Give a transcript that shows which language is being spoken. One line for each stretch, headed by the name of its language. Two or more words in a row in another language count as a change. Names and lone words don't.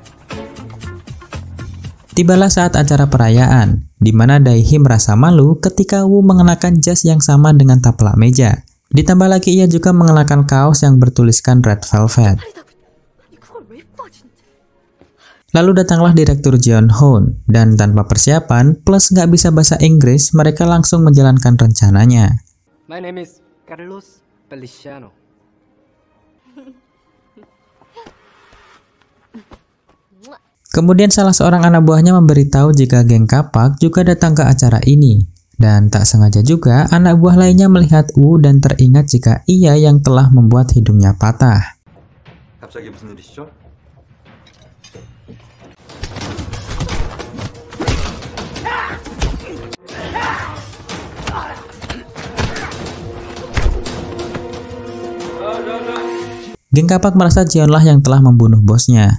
Indonesian: Tibalah saat acara perayaan, di mana Dae-hee merasa malu ketika Wu mengenakan jas yang sama dengan taplak meja. Ditambah lagi ia juga mengenakan kaos yang bertuliskan Red Velvet. Lalu datanglah Direktur Jeon Hoon, dan tanpa persiapan plus nggak bisa bahasa Inggris, mereka langsung menjalankan rencananya.
English: My name is Carlos Feliciano.
Indonesian: Kemudian salah seorang anak buahnya memberitahu jika geng kapak juga datang ke acara ini. Dan tak sengaja juga anak buah lainnya melihat Wu dan teringat jika ia yang telah membuat hidungnya patah.
Korean: 갑자기 무슨 일이시죠?
Indonesian: Geng Kapak merasa Jeonlah yang telah membunuh bosnya.